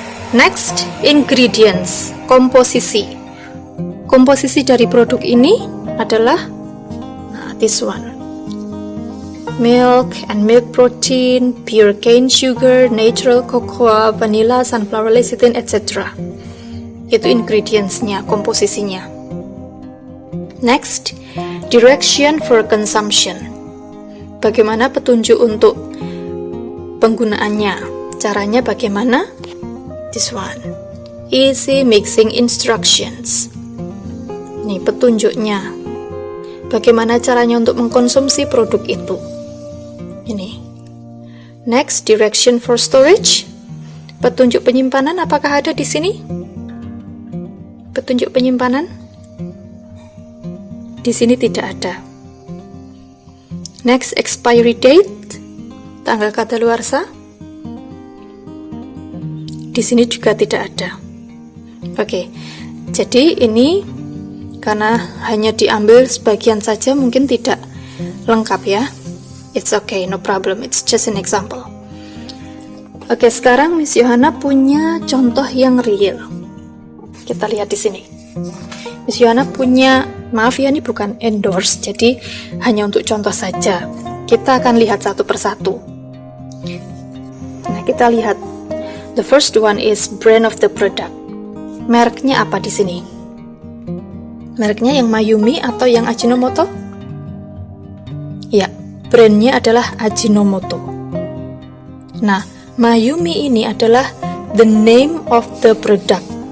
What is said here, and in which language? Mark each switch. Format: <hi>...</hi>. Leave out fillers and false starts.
<id>Next, ingredients, komposisi. Komposisi dari produk ini adalah</id> <en>this one. Milk and milk protein, pure cane sugar, natural cocoa, vanilla, sunflower lecithin, etc.</en> <id>Itu ingredients-nya, komposisinya.</id> <en>Next, direction for consumption.</en> <id>Bagaimana petunjuk untuk penggunaannya? Caranya bagaimana?</id> <en>This one. Easy mixing instructions.</en> <id>Ini petunjuknya. Bagaimana caranya untuk mengkonsumsi produk itu? Ini.</id> <en>Next, direction for storage.</en> <id>Petunjuk penyimpanan apakah ada di sini? Petunjuk penyimpanan? Di sini tidak ada.</id> <en>Next, expiry date,</en> <id>tanggal kadaluarsa. Di sini juga tidak ada. Oke, jadi ini karena hanya diambil sebagian saja mungkin tidak lengkap ya.</id> <en>It's okay, no problem, it's just an example.</en> <id>Oke, sekarang Miss Yohana punya contoh yang real. Kita lihat di sini. Miss Yohana punya, maaf ya ini bukan endorse, jadi hanya untuk contoh saja. Kita akan lihat satu persatu. Nah, kita lihat.</id> <en>The first one is brand of the product.</en> <id>Mereknya apa di sini? Mereknya yang Mayumi atau yang Ajinomoto? Ya, brandnya adalah Ajinomoto. Nah, Mayumi ini adalah</id> <en>the name of the product.</en>